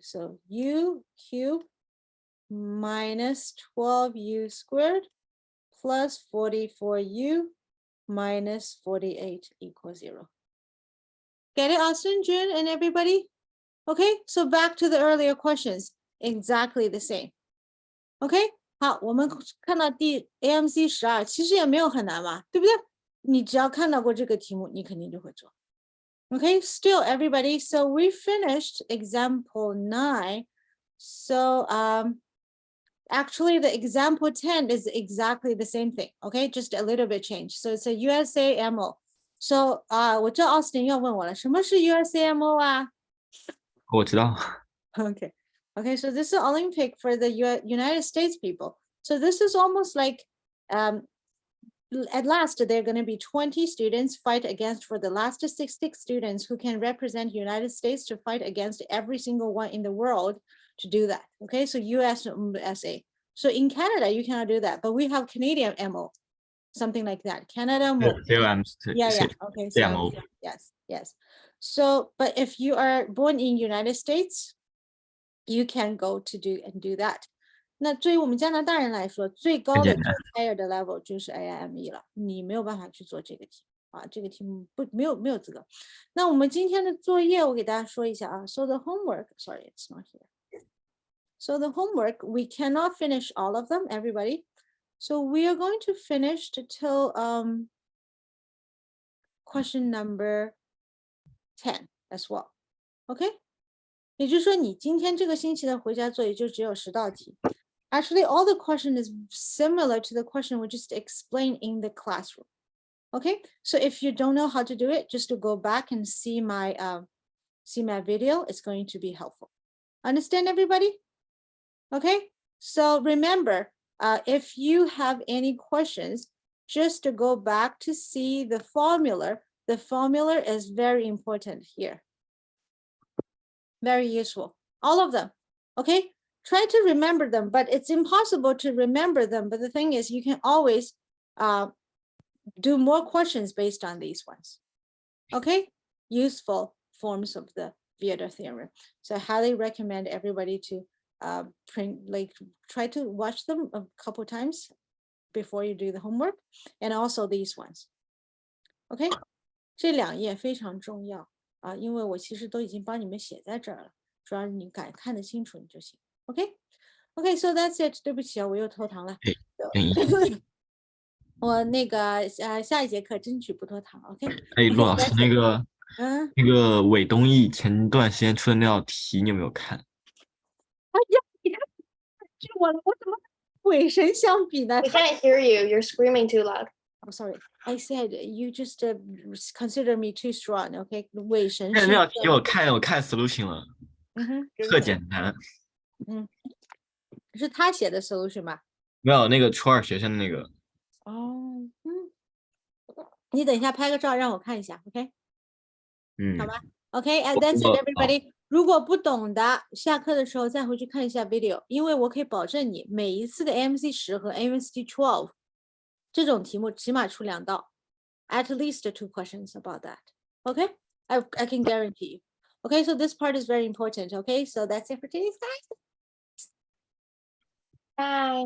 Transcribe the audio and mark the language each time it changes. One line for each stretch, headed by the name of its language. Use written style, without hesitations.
English: So U cubed minus 12U squared plus 44U minus 48 equals 0. Get it, Austin, June, and everybody? Okay, so back to the earlier questions, exactly the same.
Chinese: OK， 好，我们看到第 AMC 12，其实也没有很难嘛，对不对？你只要看到过这个题目，你肯定就会做。
English: Okay, still everybody, so we finished example 9. So actually the example 10 is exactly the same thing, okay, just a little bit changed. So it's a USAMO.
Chinese: So 我知道 Austin 要问我了，什么是 USAMO 啊？我知道。
English: Okay. Okay, so this is Olympic for the United States people. So this is almost like at last there are going to be 20 students fight against for the last 60 students who can represent United States to fight against every single one in the world to do that. Okay, so USA. So in Canada, you cannot do that, but we have Canadian MO, something like that. Canada MO. Yeah. Okay, so yes. So, but if you are born in United States, you can go to do that.
Chinese: 那对于我们加拿大人来说，最高的 higher 的 level 就是 AIME 了，你没有办法去做这个题啊，这个题目没有资格。那我们今天的作业我给大家说一下啊。
English: So the homework, sorry, it's not here. So the homework, we cannot finish all of them, everybody. So we are going to finish till question number 10 as well. Okay? 也就是说，你今天这个星期的回家作业就只有10道题。 Actually, all the question is similar to the question we just explained in the classroom. Okay, so if you don't know how to do it, just to go back and see my video. It's going to be helpful. Understand, everybody? Okay, so remember, if you have any questions, just to go back to see the formula. The formula is very important here. Very useful, all of them. Okay, try to remember them, but it's impossible to remember them. But the thing is, you can always do more questions based on these ones. Okay, useful forms of the Vieta theorem. So I highly recommend everybody to try to watch them a couple times before you do the homework, and also these ones.
Chinese: Okay, 这2页非常重要。因为我其实都已经帮你们写在这儿了，主要你敢看得清楚你就行。
English: OK, so that's it.
Chinese: 对不起啊，我又拖堂了。我那个下一节课争取不拖堂。 OK。陆老师，那个韦东奕前段时间出的那道题，你有没有看？哎呀，你看，就我了，我怎么鬼神相比呢
English: We can't hear you. You're screaming too loud. I'm sorry. I said you just consider me too strong.
Chinese: OK， 伪神那道题我看 solution 了，特简单。是他写的 solution 吧？没有，那个初2学生的那个。哦，你等一下拍个照让我看一下 ，OK？好吧
English: ，OK， and that's it, everybody。
Chinese: 如果不懂的，下课的时候再回去看一下 video， 因为我可以保证你每一次的 AMC 10和 AMC 12这种题目起码出2道 ，
English: at least 2 questions about that. Okay, I can guarantee you. Okay, so this part is very important. Okay, so that's it for today's class.